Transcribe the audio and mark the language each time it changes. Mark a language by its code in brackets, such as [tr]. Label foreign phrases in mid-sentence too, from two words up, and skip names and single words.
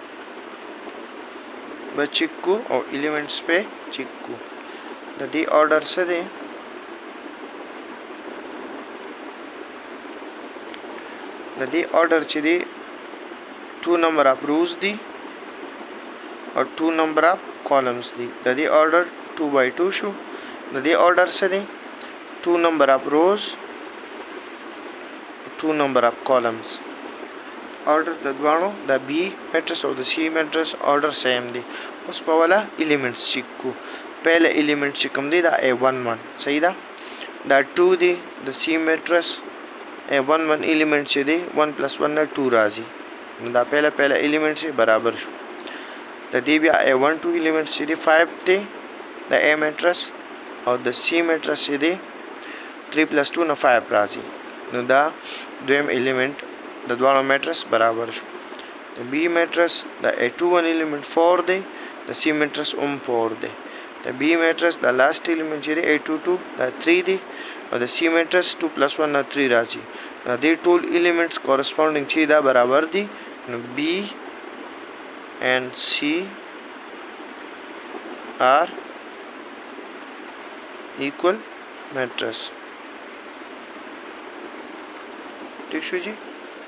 [ps] به چیک کو او ایلیمنټس په چیک کو د دې order څه دی د دې order چې دی 2 [en] number of rows [ps] دي [en] or 2 number of columns [ps] دي د دې order 2 by 2 شو د دې order څه دی 2 [en] number of rows [ps] 2 [en] number of columns order [ps] د دوانو د [en] B matrix [ps] او د [en] C matrix order same [ps] دي اوس په والا elements چیک کو پہلا element چې کوم دی دا A11 صحیح ده دا 2 دی د [en] C matrix A11 element [ps] چې دی 1 + 1 نه 2 راځي دا پہلا element سے برابر شو د دې بیا [en] A12 element [ps] چې دی 5 دی د [en] A matrix [ps] او د [en] C matrix [ps] چې دی 3 + 2 نه 5 راځي نو دا دویم element د دوانو matrix برابر شو د [en] B matrix [ps] د [en] A21 element [ps] 4 دی د [en] C matrix [ps] 4 دی د [en] B matrix [ps] د [en] last element [ps] چې دی A22 دا 3 دی او د [en] C matrix [ps] 2 + 1 نه 3 راځي د دې ټول [en] elements corresponding [ps] چې دا برابر دي نو [en] B and C are equal matrix [ps] ٹھیک شو جی